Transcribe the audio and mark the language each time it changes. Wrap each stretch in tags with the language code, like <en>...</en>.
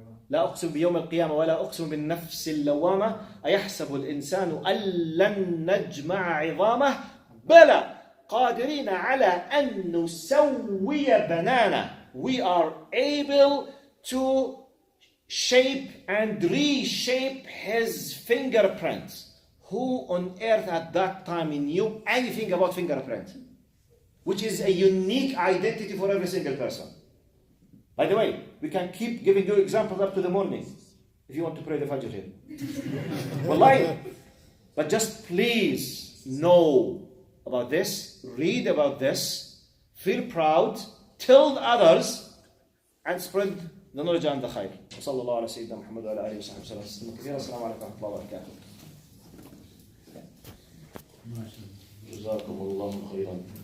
<ar>لا أقسم بيوم القيامة ولا أقسم بالنفس اللوامة أيحسب الإنسان أن لن نجمع عظامه بلى قادرين على أن نسوي بنانه.</ar> <en>We are able to shape and reshape his fingerprints. Who on earth at that time knew anything about fingerprint? Which is a unique identity for every single person. By the way, we can keep giving you examples up to the morning if you want to pray the Fajr here. Wallahi. But just please know about this, read about this, feel proud, tell others, and spread the knowledge and the khair.</en> <ar>وصلى الله على سيدنا محمد وعلى آله وصحبه وسلم كثيرا. السلام عليكم ورحمة الله وبركاته. جزاكم الله خيرا.</ar>